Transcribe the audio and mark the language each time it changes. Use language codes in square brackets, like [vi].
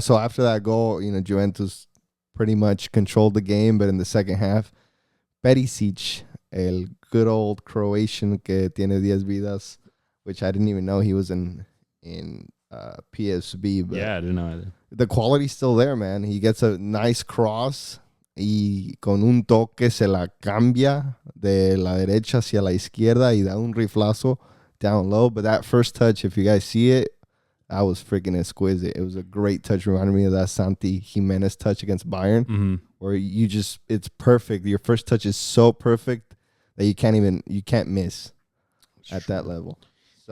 [en] So after that goal, Juventus pretty much controlled the game, but in the second half, Perisic, el good old Croatian que tiene 10 vidas, which I didn't even know he was in PSV. But yeah, I didn't know either. The quality's still there, man. [es] He gets a nice cross y con un toque se la cambia de la derecha hacia la izquierda y da un riflazo down low. [en] But that first touch, if you guys see it, that was freaking exquisite. It was a great touch. Reminded me of that Santi Jimenez touch against Bayern, where it's perfect. Your first touch is so perfect that you can't miss at that level. So,